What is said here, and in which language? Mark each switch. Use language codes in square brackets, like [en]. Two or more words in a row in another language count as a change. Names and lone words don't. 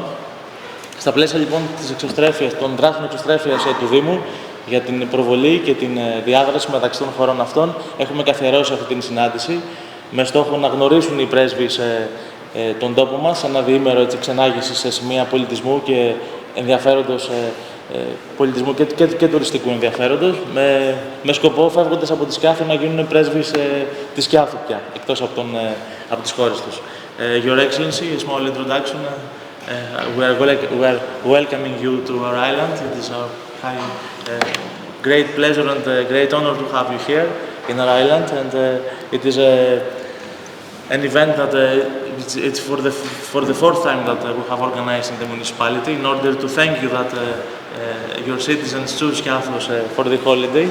[el] Στα πλαίσια λοιπόν των δράσεων εξωστρέφειας του Δήμου για την προβολή και την διάδραση μεταξύ των χωρών αυτών, έχουμε καθιερώσει αυτή την συνάντηση με στόχο να γνωρίσουν οι πρέσβεις τον τόπο μας, ένα διήμερο ξενάγησης σε σημεία πολιτισμού και ενδιαφέροντος, πολιτισμού και τουριστικού ενδιαφέροντος, με σκοπό, φεύγοντας από τη Σκιάθο, να γίνουν πρέσβεις της Σκιάθου πια, εκτός από τις χώρες τους. [en] Your Excellency, a small introduction. We are welcoming you to our island. It is our great pleasure and great honor to have you here in our island, and it is an event that it's for the fourth time that we have organized in the municipality in order to thank you that your citizens choose Skiathos for the holidays.